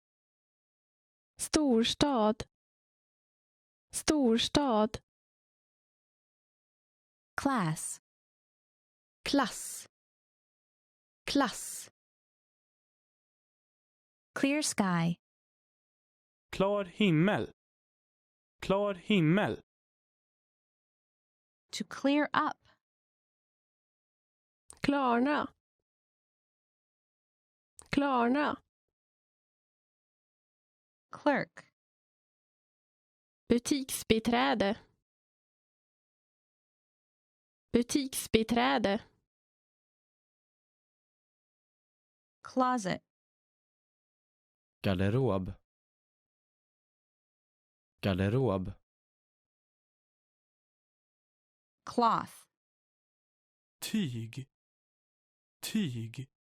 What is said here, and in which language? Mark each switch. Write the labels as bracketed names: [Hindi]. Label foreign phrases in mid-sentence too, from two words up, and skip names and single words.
[Swedish] Storstad. Storstad. [English] Class. Klass. Klass. Clear sky. [Swedish] Klar himmel. Klar himmel. [English] To clear up. [Swedish] Klarna. Klarna. [English] Clerk. [Swedish] Butiksbiträde. Butiksbiträde. [English] Closet. [Swedish] Garderob. Garderob. [English] Cloth. [Swedish] Tyg. Tyg.